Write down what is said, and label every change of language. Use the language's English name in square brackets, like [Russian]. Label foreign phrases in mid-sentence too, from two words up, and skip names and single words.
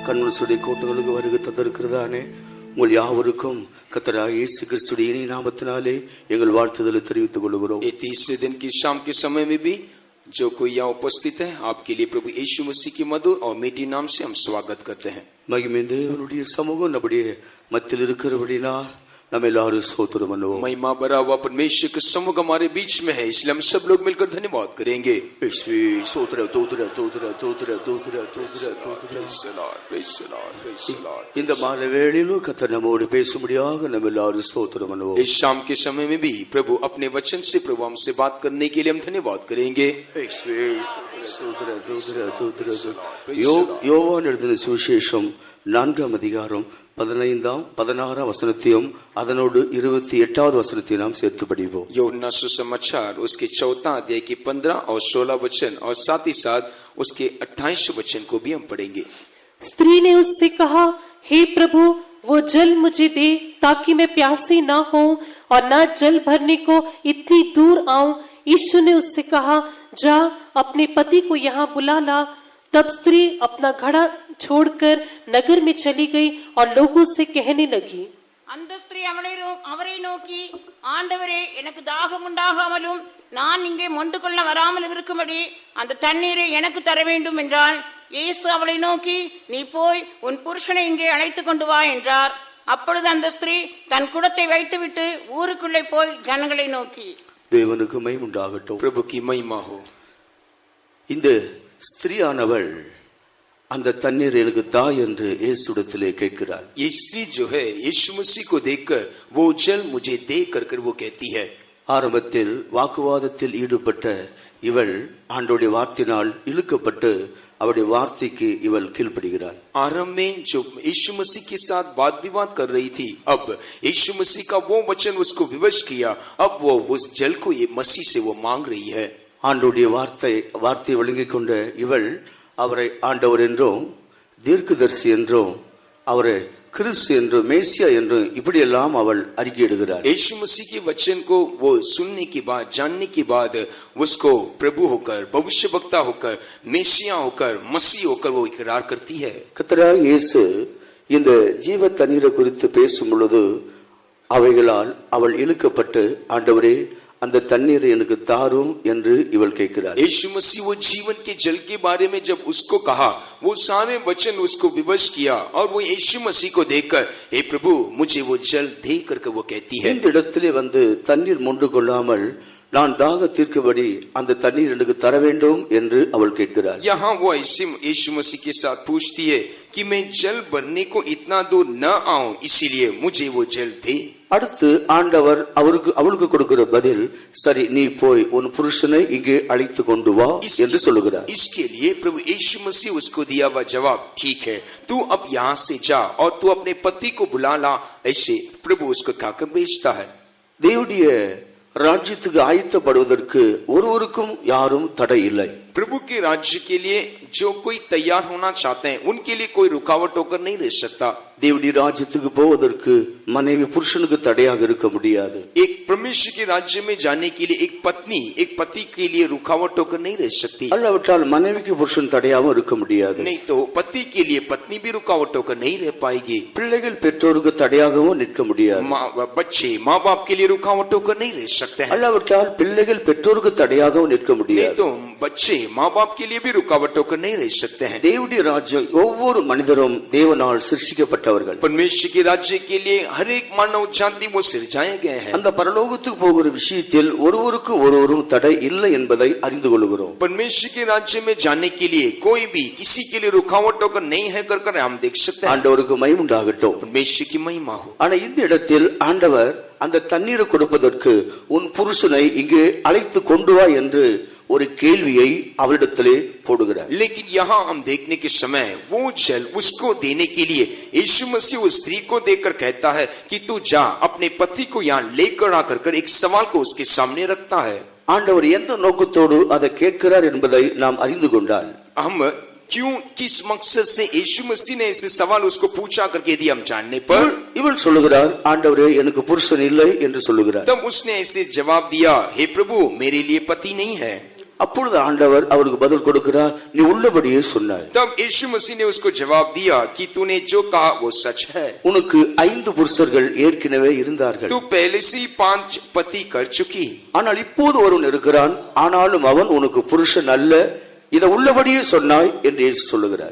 [Tamil] பரிசுடைய கூட்டங்களுக்கு வருகை தந்திருக்கிறதானே உங்கள் யாவருக்கும் கர்த்தராகிய இயேசு கிறிஸ்துவின் இனிய நாமத்தினாலே எங்கள் வாழ்த்துதலை தெரிவித்துக் கொள்கிறோம்। [Hindi] ये तीसरे दिन की शाम के समय में भी जो कोई यहाँ उपस्थित है आपके लिए प्रभु यीशु मसीह की मधुर और मीठी नाम से हम स्वागत करते हैं। [Tamil] மகிமை தேவனுடைய சமூகம் நம்முடைய மத்தியில் இருக்கிறபடினால் நம்ம எல்லாரும் ஸ்தோத்திரம் பண்ணுவோம்। [Hindi] महिमा भरा हुआ परमेश्वर का समूह हमारे बीच में है, इसलिए हम सब लोग मिलकर धन्यवाद करेंगे। [Tamil] இந்த மாலை வேளையிலும் கர்த்தர் நம்மோடு பேசும்படியாக நம்ம எல்லாரும் ஸ்தோத்திரம் பண்ணுவோம்। [Hindi] इस शाम के समय में भी प्रभु अपने वचन से प्रभु हमसे बात करने के लिए हम धन्यवाद करेंगे। [Tamil] யோவான் எழுதின சுவிசேஷம் 4ஆம் அதிகாரம் 15-16 வசனத்தையும் அதனோடு 28வது வசனத்தையும் நாம் சேர்த்து படிப்போம்। [Hindi] यूहन्ना सुसमाचार उसके 4 अध्याय के 15 और 16 वचन और साथ ही साथ उसके 28 वचन को भी हम पढ़ेंगे। स्त्री ने उससे कहा, हे प्रभु, वो जल मुझे दे ताकि मैं प्यासी ना हो और ना जल भरने को इतनी दूर आऊं। यीशु ने उससे कहा, जा अपने पति को यहाँ बुला ला। तब स्त्री अपना घड़ा छोड़कर नगर में चली गई और लोगों से कहने लगी। [Tamil] அந்த ஸ்திரீ அவரை நோக்கி, ஆண்டவரே, எனக்கு தாகம் உண்டாகாமலும் நான் இங்கே மொண்டு கொள்ள வராமல் இருக்கும்படி அந்த தண்ணீரை எனக்கு தர வேண்டும் என்றாள்। இயேசு அவளை நோக்கி, நீ போய் உன் புருஷனை இங்கே அழைத்து கொண்டு வா என்றார்। அப்பொழுது அந்த ஸ்திரீ தன் குடத்தை வைத்துவிட்டு ஊருக்குள்ளே போய் ஜனங்களை நோக்கி, தேவனுக்கு மகிமை உண்டாகட்டும், [Hindi] प्रभु की महिमा हो। [Tamil] இந்த ஸ்திரீயானவள் அந்த தண்ணீர் எனக்கு தா என்று இயேசுவிடத்திலே கேட்கிறாள்। [Hindi] ये स्त्री जो है यीशु मसीह को देखकर वो जल मुझे दे कर वो कहती है। [Tamil] ஆரம்பத்தில் வாக்குவாதத்தில் ஈடுபட்ட இவள் ஆண்டவருடைய வார்த்தையினால் இழுக்கப்பட்டு அவருடைய வார்த்தைக்கு இவள் கீழ்ப்படுகிறாள்। [Hindi] आरंभ में जो यीशु मसीह के साथ वाद विवाद कर रही थी, अब यीशु मसीह का वो वचन उसको विवश किया। अब वो उस जल को ये मसीह से वो मांग रही है। [Tamil] ஆண்டவருடைய வார்த்தை விளங்கிக் கொண்ட இவள் அவரை ஆண்டவர் என்றும் தீர்க்கதரிசி என்றும் அவரை கிறிஸ்து என்றும் மேசியா என்றும் இப்படியெல்லாம் அவள் அறிக்கையிடுகிறாள்। [Hindi] यीशु मसीह के वचन को वो सुनने के बाद, जानने के बाद उसको प्रभु होकर, भविष्यवक्ता होकर, मेसिया होकर, मसीह होकर वो इकरार करती है। [Tamil] கர்த்தராகிய இயேசு இந்த ஜீவ தண்ணீரை குறித்து பேசும் பொழுது அவைகளால் அவள் இழுக்கப்பட்டு, ஆண்டவரே அந்த தண்ணீரை எனக்கு தாரும் என்று இவள் கேட்கிறாள்। [Hindi] यीशु मसीह वो जीवन के जल के बारे में जब उसको कहा, वो सारे वचन उसको विवश किया और वो यीशु मसीह को देखकर, हे प्रभु मुझे वो जल दे करके वो कहती है। [Tamil] இந்த இடத்திலே வந்து தண்ணீர் மொண்டு கொள்ளாமல் நான் தாக தீர்க்கபடி அந்த தண்ணீர் எனக்கு தர வேண்டும் என்று அவள் கேட்கிறாள்। [Hindi] यहाँ वो ऐसे यीशु मसीह के साथ पूछती है कि मैं जल भरने को इतना दूर न आऊं, इसीलिए मुझे वो जल दे। [Tamil] அடுத்து ஆண்டவர் அவளுக்கு கொடுக்கிற பதில், சரி நீ போய் உன் புருஷனை இங்கே அழைத்து கொண்டு வா என்று சொல்லுகிறார்। [Hindi] इसके लिए प्रभु यीशु मसीह उसको दिया हुआ जवाब, ठीक है तू अब यहाँ से जा और तू अपने पति को बुला ला। ऐसे प्रभु उसको कहकर भेजता है। [Tamil] தேவனுடைய ராஜ்யத்துக்கு ஆயத்தப்படுவதற்கு ஒருவருக்கும் யாரும் தடை இல்லை। [Hindi] प्रभु के राज्य के लिए जो कोई तैयार होना चाहते हैं उनके लिए कोई रुकावट होकर नहीं रह सकता। [Tamil] தேவனுடைய ராஜ்யத்துக்கு போவதற்கு மனைவி புருஷனுக்கு தடையாக இருக்க முடியாது। [Hindi] एक परमेश्वर के राज्य में जाने के लिए एक पत्नी एक पति के लिए रुकावट होकर नहीं रह सकती। [Tamil] அல்லாவிட்டால் மனைவிக்கு புருஷன் தடையாகவும் இருக்க முடியாது। [Hindi] नहीं तो पति के लिए पत्नी भी रुकावट होकर नहीं रह पाएगी। [Tamil] பிள்ளைகள் பெற்றோருக்கு தடையாகவும் நிற்க முடியாது। [Hindi] बच्चे माँ बाप के लिए रुकावट होकर नहीं रह सकते हैं। [Tamil] அல்லாவிட்டால் பிள்ளைகள் பெற்றோருக்கு தடையாகவும் நிற்க முடியாது। [Hindi] नहीं तो बच्चे माँ बाप के लिए भी रुकावट होकर नहीं रह सकते हैं। [Tamil] தேவனுடைய ராஜ்யம் ஒவ்வொரு மனிதரும் தேவனால் சிருஷ்டிக்கப்பட்டவர்கள்। [Hindi] परमेश्वर के राज्य के लिए हर एक मानव जाति वो सिरजाए गए हैं। [Tamil] அந்த பரலோகத்துக்கு போகிற விஷயத்தில் ஒருவருக்கு ஒருவரும் தடை இல்லை என்பதை அறிந்து கொள்கிறோம்। [Hindi] परमेश्वर के राज्य में जाने के लिए कोई भी किसी के लिए रुकावट होकर नहीं है कर हम देख सकते हैं। [Tamil] ஆண்டவருக்கு மகிமை உண்டாகட்டும், [Hindi] परमेश्वर की महिमा हो। [Tamil] ஆனா இந்த இடத்தில் ஆண்டவர் அந்த தண்ணீரை கொடுப்பதற்கு உன் புருஷனை இங்கே அழைத்து கொண்டு வா என்று ஒரு கேள்வியை அவளிடத்திலே போடுகிறார்। [Hindi] लेकिन यहाँ हम देखने के समय वो जल उसको देने के लिए यीशु मसीह उस स्त्री को देखकर कहता है कि तू जा अपने पति को यहाँ लेकर आकर एक सवाल को उसके सामने रखता है। [Tamil] ஆண்டவர் எந்த நோக்கத்தோடு அதை கேட்கிறார் என்பதை நாம் அறிந்து கொண்டால், [Hindi] हम क्यों किस मकसद से यीशु मसीह ने ऐसे सवाल उसको पूछा करके यदि हम जानने पर, [Tamil] இவள் சொல்லுகிறார், ஆண்டவரே எனக்கு புருஷன் இல்லை என்று சொல்லுகிறார்। [Hindi] तब उसने ऐसे जवाब दिया, हे प्रभु मेरे लिए पति नहीं है। [Tamil] அப்பொழுது ஆண்டவர் அவருக்கு பதில் கொடுக்கிறார், நீ உள்ளபடியே சொன்னாய். [Hindi] तब यीशु मसीह ने उसको जवाब दिया कि तूने जो कहा वो सच है। [Tamil] உனக்கு 5 புருஷர்கள் ஏற்கனவே இருந்தார்கள். [Hindi] तू पहले से ही 5 पति कर चुकी। [Tamil] ஆனால் இப்போது ஒருவன் இருக்கிறான், ஆனாலும் அவன் உனக்கு புருஷன் அல்ல, இதை உள்ளபடியே சொன்னாய் என்று இயேசு சொல்லுகிறார்.